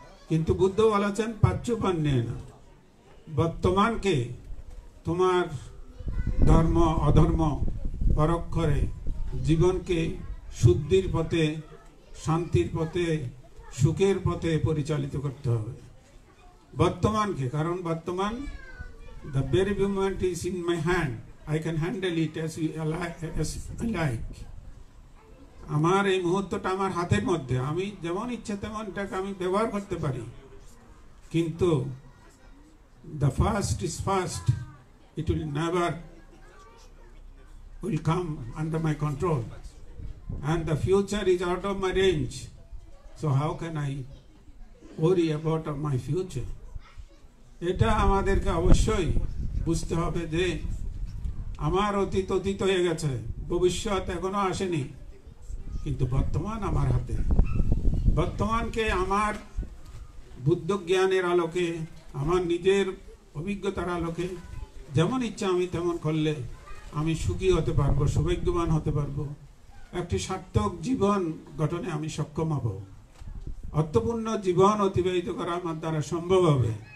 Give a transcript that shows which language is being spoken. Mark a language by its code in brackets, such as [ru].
[bn] কিন্তু বুদ্ধ বলেছেন পাচ্যুপান্যেন, বর্তমানকে তোমার ধর্ম অধর্ম পরখ করে জীবনকে শুদ্ধির পথে, শান্তির পথে, সুখের পথে পরিচালিত করতে হবে বর্তমানকে। কারণ বর্তমান, [en] the very moment is in my hand, I can handle it as I like. [bn] আমার এই মুহূর্তটা আমার হাতের মধ্যে, আমি যেমন ইচ্ছা তেমন এটাকে আমি ব্যবহার করতে পারি। কিন্তু [en] the past is past, it will never will come under my control, and the future is out of my range. So how can I worry about my future? [bn] এটা আমাদেরকে অবশ্যই বুঝতে হবে যে আমার অতীত অতীত হয়ে গেছে, ভবিষ্যৎ এখনো আসেনি, কিন্তু বর্তমান আমার হাতে। বর্তমানকে আমার বুদ্ধ জ্ঞানের আলোকে, আমার নিজের অভিজ্ঞতার আলোকে যেমন ইচ্ছা আমি তেমন করলে আমি সুখী হতে পারবো, সৌভাগ্যবান হতে পারবো, একটি সার্থক জীবন গঠনে আমি সক্ষম হব, অর্থপূর্ণ জীবন অতিবাহিত করা আমার দ্বারা সম্ভব হবে।